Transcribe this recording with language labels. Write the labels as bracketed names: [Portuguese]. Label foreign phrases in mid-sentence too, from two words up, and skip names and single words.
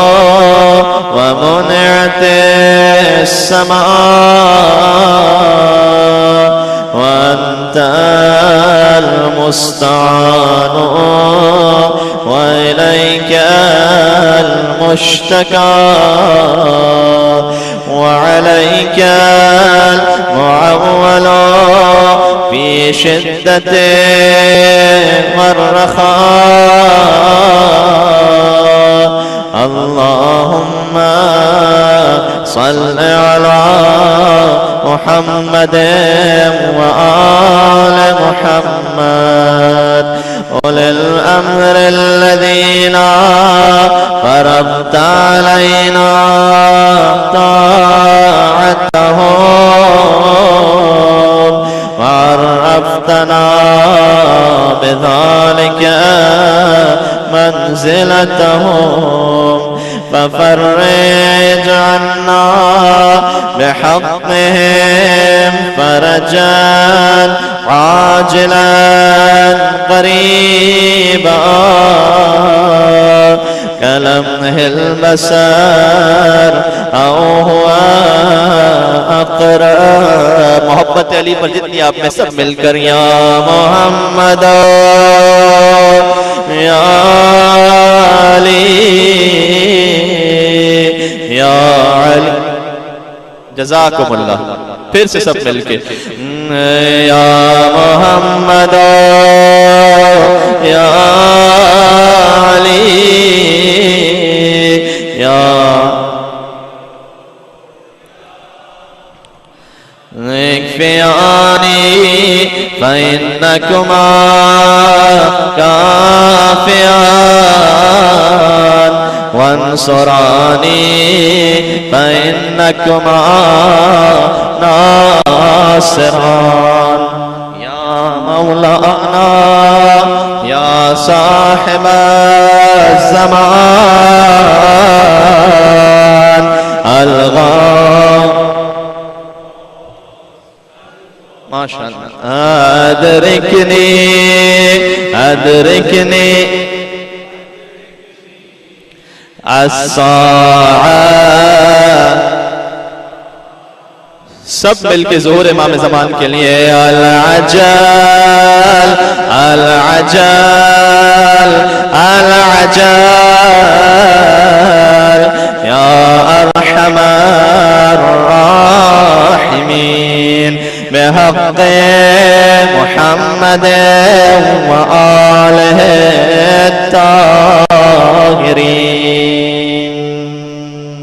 [Arabic] ومنعت السماء وأنت المستعان وإليك المشتكى وعليك المعول في الشدة والرخاء. اللهم صل على محمد وآل محمد أولي الأمر الذين فرضت علينا طاعتهم وعرفتنا بذلك منزلتهم ففرج عنا بحقهم فرجا عاجلا قريبا كلمح البصر أو هو أقرب. [Urdu] محبت علی پر جتنی آپ میں سب مل کر [Arabic] يا محمد يا علي يا علي. [Urdu] جزاکم اللہ۔ پھر سے سب مل کے [Arabic] يا محمد يا علي يا اكفياني فإنكما كافيان وانصراني فإنكما ناصران. يا مولانا يا صاحب الزمان الغام ماشاء الله. أدركني أدركني الساعة. [Urdu] سب مل کے ظہور امام زمان کے لیے [Arabic] العجل العجل ال عجل يا أرحم الراحمين بحق محمد وآله الطاهرين.